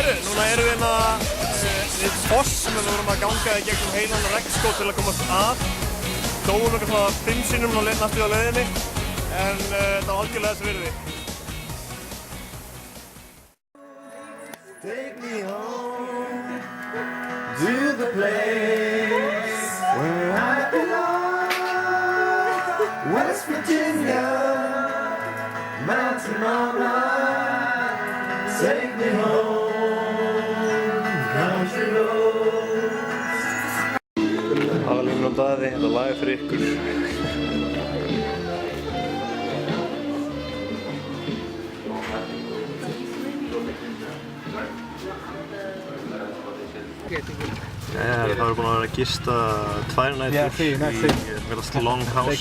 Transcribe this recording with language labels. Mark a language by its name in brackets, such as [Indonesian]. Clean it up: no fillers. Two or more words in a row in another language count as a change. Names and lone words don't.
[Icelandic] Núna erum við hérna við foss sem við vorum að ganga í gegnum heilan regnskóg til að komast að. Dóum eitthvað svona 5 sinnum og næstu á leiðinni, en þetta var algjörlega þess virði. [English] Take me home to the place where I belong, West Virginia, Mountain Mama, take me home, country roads. [Icelandic] Aðalín og Daði, þetta lag er fyrir ykkur. Það er búin að vera að gista 2 nætur í Longhouse.